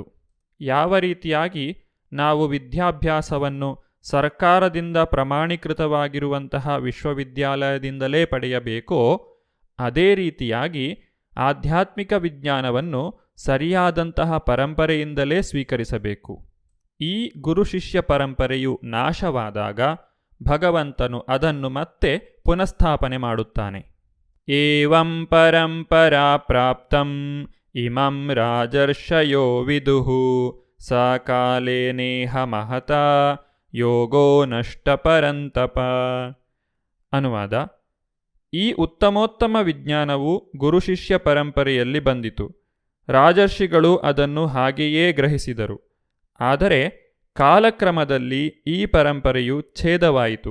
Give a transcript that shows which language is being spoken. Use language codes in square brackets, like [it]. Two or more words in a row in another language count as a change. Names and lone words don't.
[kn] ಯಾವ ರೀತಿಯಾಗಿ ನಾವು ವಿದ್ಯಾಭ್ಯಾಸವನ್ನು ಸರ್ಕಾರದಿಂದ ಪ್ರಮಾಣೀಕೃತವಾಗಿರುವಂತಹ ವಿಶ್ವವಿದ್ಯಾಲಯದಿಂದಲೇ ಪಡೆಯಬೇಕೋ ಅದೇ ರೀತಿಯಾಗಿ ಆಧ್ಯಾತ್ಮಿಕ ವಿಜ್ಞಾನವನ್ನು ಸರಿಯಾದಂತಹ ಪರಂಪರೆಯಿಂದಲೇ ಸ್ವೀಕರಿಸಬೇಕು. ಈ ಗುರು ಶಿಷ್ಯ ಪರಂಪರೆಯು ನಾಶವಾದಾಗ ಭಗವಂತನು ಅದನ್ನು ಮತ್ತೆ ಪುನಃಸ್ಥಾಪನೆ ಮಾಡುತ್ತಾನೆ. [sa] ಏವಂ ಪರಂಪರಾ ಪ್ರಾಪ್ತಂ ಇಮಂ ರಾಜರ್ಷಯೋ ವಿದುಃ ಸ ಕಾಲೇ ನೇಹ ಮಹತಾ ಯೋಗೋ ನಷ್ಟ ಪರಂತಪ. [kn] ಅನುವಾದ: ಈ ಉತ್ತಮೋತ್ತಮ ವಿಜ್ಞಾನವು ಗುರು ಶಿಷ್ಯ ಪರಂಪರೆಯಲ್ಲಿ ಬಂದಿತು. ರಾಜರ್ಷಿಗಳು ಅದನ್ನು ಹಾಗೆಯೇ ಗ್ರಹಿಸಿದರು. ಆದರೆ ಕಾಲಕ್ರಮದಲ್ಲಿ ಈ ಪರಂಪರೆಯು ಛೇದವಾಯಿತು.